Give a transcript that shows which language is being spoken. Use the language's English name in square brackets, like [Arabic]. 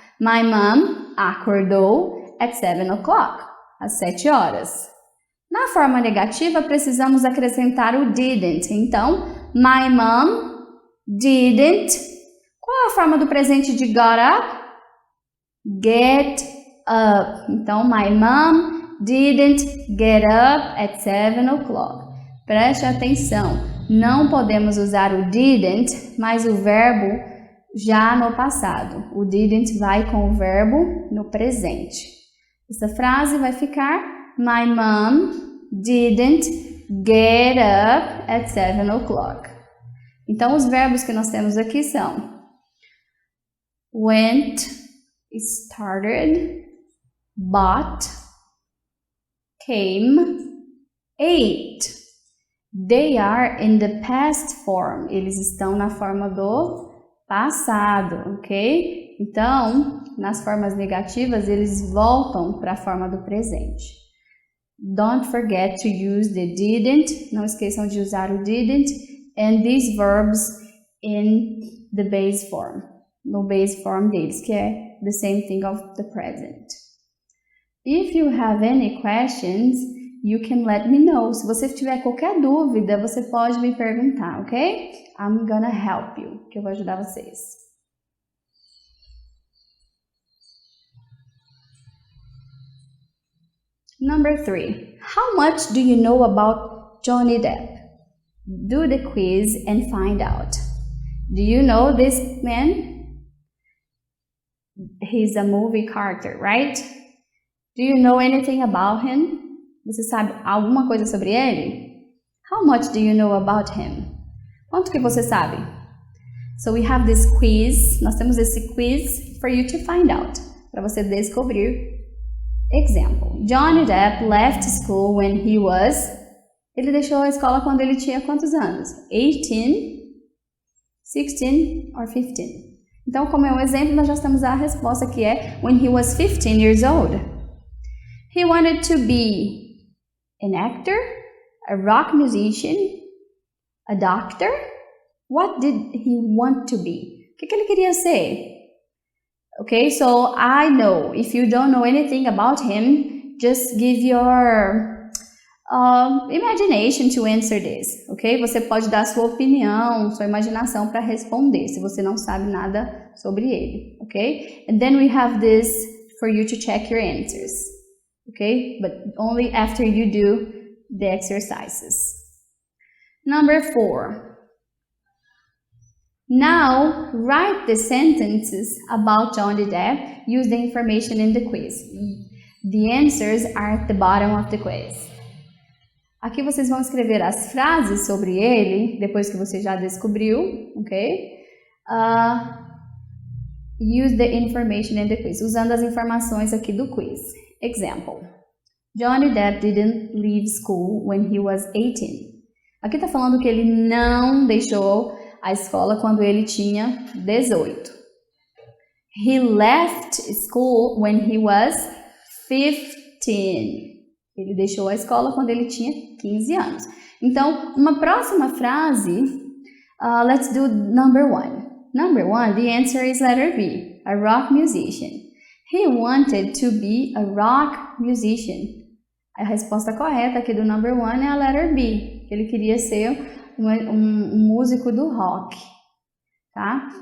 [English] My mom acordou at 7 o'clock, [Portuguese] às 7 horas. Na forma negativa, precisamos acrescentar o didn't. [English] Então, my mom didn't. [Portuguese] Qual é a forma do presente de got up? [English] Get up. Então, my mom didn't get up at 7 o'clock. [Portuguese] Preste atenção, não podemos usar o didn't, mas o verbo já no passado. O didn't vai com o verbo no presente. Essa frase vai ficar [English] My mom didn't get up at 7 o'clock. [Portuguese] Então, os verbos que nós temos aqui são went, started, bought, came, ate. [English] They are in the past form. [Portuguese] Eles estão na forma do passado, ok? Então, nas formas negativas, eles voltam para a forma do presente. [English] Don't forget to use the didn't. [Portuguese] Não esqueçam de usar o didn't [English] and these verbs in the base form. [Portuguese] No base form deles, que é [English] the same thing of the present. If you have any questions, you can let me know. [Portuguese] Se você tiver qualquer dúvida, você pode me perguntar, ok? [English] I'm gonna help you, [Portuguese] que eu vou ajudar vocês. [English] Number 3. How much do you know about Johnny Depp? Do the quiz and find out. Do you know this man? He's a movie character, right? Do you know anything about him? [Portuguese] Você sabe alguma coisa sobre ele? [English] How much do you know about him? [Portuguese] Quanto que você sabe? [English] So we have this quiz. [Portuguese] Nós temos esse quiz [English] for you to find out. [Portuguese] Para você descobrir. Example. [English] Johnny Depp left school when he was... [Portuguese] Ele deixou a escola quando ele tinha quantos anos? 18, 16 or 15? Então, como é um exemplo, nós já temos a resposta que é [English] when he was 15 years old. He wanted to be an actor, a rock musician, a doctor. What did he want to be? [Portuguese] O que ele queria ser? [English] Okay, so I know. If you don't know anything about him, just give your imagination to answer this, ok? [Portuguese] Você pode dar sua opinião, sua imaginação para responder, se você não sabe nada sobre ele, ok? [English] And then we have this for you to check your answers, ok? But only after you do the exercises. Number 4. Now, write the sentences about Johnny Depp. Use the information in the quiz. The answers are at the bottom of the quiz. [Portuguese] Aqui vocês vão escrever as frases sobre ele, depois que você já descobriu, ok? [English] Use the information in the quiz, [Portuguese] usando as informações aqui do quiz. [English] Example. Johnny Depp didn't leave school when he was 18. [Portuguese] Aqui tá falando que ele não deixou a escola quando ele tinha 18. [English] He left school when he was 15. [Portuguese] Ele deixou a escola quando ele tinha 15 anos. Então, uma próxima frase, [English] let's do number 1. Number 1, the answer is letter B, a rock musician. He wanted to be a rock musician. [Portuguese] A resposta correta aqui do number 1 é a letter B, que ele queria ser um músico do rock. Tá?